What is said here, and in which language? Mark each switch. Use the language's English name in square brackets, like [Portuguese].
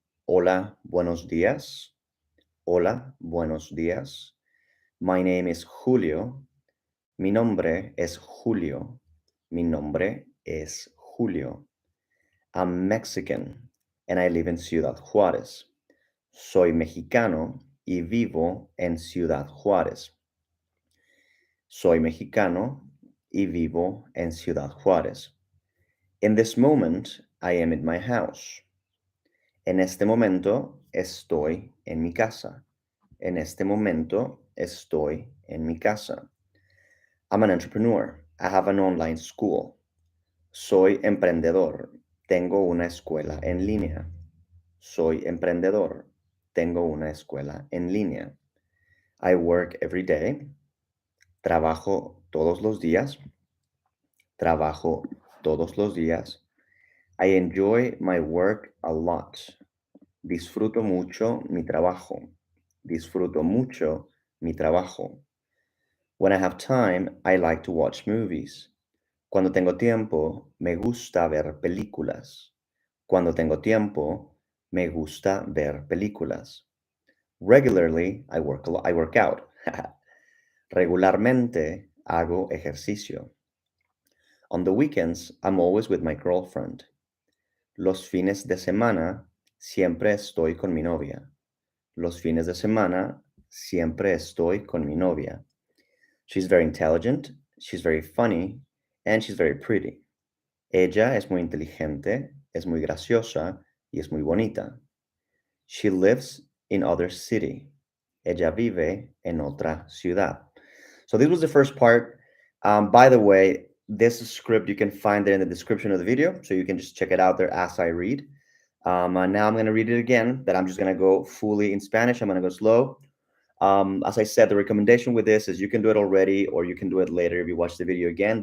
[Spanish] Hola, buenos días. Hola, buenos días. [English] My name is Julio. [Spanish] Mi nombre es Julio. Mi nombre es Julio. [English] I'm Mexican and I live in Ciudad Juarez. [Spanish] Soy mexicano y vivo en Ciudad Juárez. Soy mexicano y vivo en Ciudad Juárez. [English] In this moment, I am in my house. [Spanish] En este momento, estoy en mi casa. En este momento, estoy en mi casa. [English] I'm an entrepreneur. I have an online school. [Spanish] Soy emprendedor. Tengo una escuela en línea. Soy emprendedor. Tengo una escuela en línea. [English] I work every day. [Spanish] Trabajo todos los días. Trabajo todos los días. [English] I enjoy my work a lot. [Spanish] Disfruto mucho mi trabajo. Disfruto mucho mi trabajo. [English] When I have time, I like to watch movies. [Spanish] Cuando tengo tiempo, me gusta ver películas. Cuando tengo tiempo, me gusta ver películas. [English] Regularly, I work out. [Spanish] Regularmente, hago ejercicio. [English] On the weekends, I'm always with my girlfriend. [Spanish] Los fines de semana, siempre estoy con mi novia. Los fines de semana, siempre estoy con mi novia. [English] She's very intelligent, she's very funny, and she's very pretty. [Spanish] Ella es muy inteligente, es muy graciosa, y es muy bonita. [English] She lives in other city. [Spanish] Ella vive en otra ciudad. [English] So this was the first part. By the way, this script you can find it in the description of the video, so you can just check it out there as I read. Now I'm going to read it again, but I'm just going to go fully in Spanish. I'm going to go slow. As I said, the recommendation with this is you can do it already, or you can do it later if you watch the video again.